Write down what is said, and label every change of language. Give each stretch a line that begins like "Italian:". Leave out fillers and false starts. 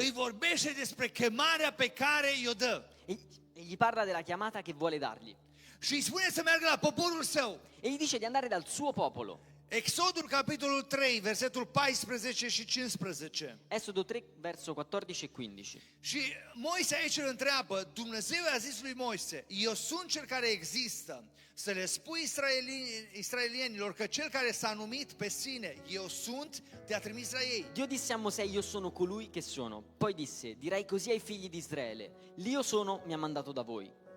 Romanian: îi vorbește despre chemarea pe care i-o dă.
Italian: e gli parla della chiamata che vuole dargli
Romanian: Și îi spune să meargă la poporul său.
Italian: e gli dice di andare dal suo popolo.
Romanian: Exodul, capitolul 3, versetul 14 și 15.
Italian: Esodo 3, verso 14 e 15.
Romanian: Și Moise aici îl întreabă, Dumnezeu a zis lui Moise, eu sunt cel care există, să le spui israelienilor că cel care s-a numit pe sine, eu sunt, te-a trimis la ei.
Italian: Dio disse a Mosè, io sono colui che sono. Poi disse, dirai così ai figli di Israele, l'io sono mi ha mandato da voi.